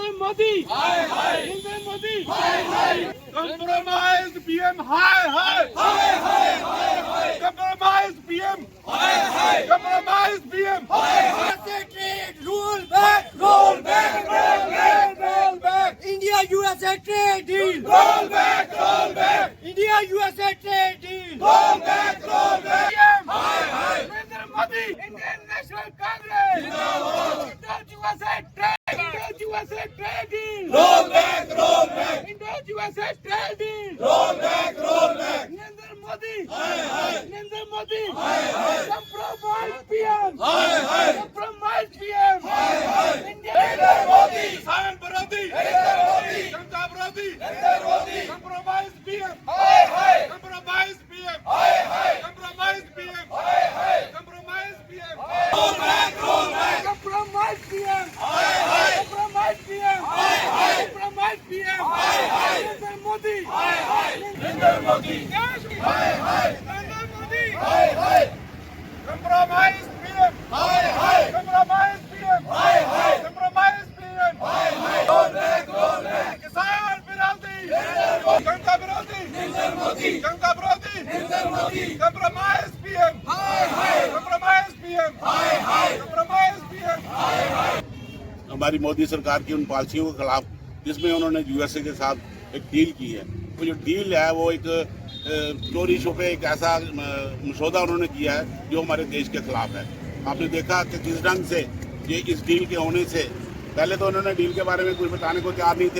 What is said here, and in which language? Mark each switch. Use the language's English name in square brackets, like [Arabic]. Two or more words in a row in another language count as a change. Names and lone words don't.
[Hindi] Modi. हाय, हाय. Narinder Modi. हाय, हाय. [English] Compromised PM. [Hindi] हाय, हाय। हाय, हाय। हाय, हाय. [English] Compromised PM. [Hindi] हाय, हाय. [English] Compromised PM. [Hindi] हाय, हाय. [English] Trade, roll back, roll back, roll back, roll back. India-USA trade deal. Roll back, roll back. India-USA trade deal. Roll back, roll back. [Hindi] PM. हाय, हाय. Narinder Modi. [English] Indian National Congress. Zindabad. Indo-USA trade. Indo-USA trade deal. Roll back, roll back. Indo-USA trade deal. Roll back, roll back. [Hindi] Narinder Modi. हाय, हाय. Narinder Modi. हाय, हाय. [English] Compromised PM. [Hindi] हाय, हाय. [English] Compromised PM. [Hindi] हाय, हाय. Narinder Modi. किसान विरोधी. Narinder Modi. जनता विरोधी. Narinder Modi. [English] Compromised PM. [Hindi] हाय, हाय. [English] Compromised PM. [Hindi] हाय, हाय. [English] Compromised PM. [Hindi] हाय, हाय. [English] Compromised PM. Roll back, roll back. Compromised PM. [Hindi] हाय, हाय. [English] Compromised PM. [Hindi] हाय, हाय. [English] Compromised PM. [Hindi] हाय, हाय. [English] Narinder Modi. [Hindi] हाय, हाय. Narinder Modi. हाय, हाय. Narinder Modi. हाय, हाय. [English] Compromised PM. [Hindi] हाय, हाय. [English] Compromised PM. [Hindi] हाय, हाय. [English] Compromised PM. [Hindi] हाय, हाय. [English] Roll back, roll back. [Hindi] किसान विरोधी. Narinder Modi. जनता विरोधी. Narinder Modi. जनता विरोधी. Narinder Modi. [English] Compromised PM. [Hindi] हाय, हाय. [English] Compromised PM. [Hindi] हाय, हाय. [English] Compromised PM. [Hindi] हाय, हाय. हमारी मोदी सरकार की उन पॉलिसियों के खिलाफ जिसमें उन्होंने यूएसए के साथ एक डील की है। वो जो डील है वो एक चोरी छुपे एक ऐसा मसौदा उन्होंने किया है जो हमारे देश के खिलाफ है। आपने देखा कि किस ढंग से ये इस डील के होने से पहले तो उन्होंने डील के बारे में कुछ बताने को तैयार नहीं थे।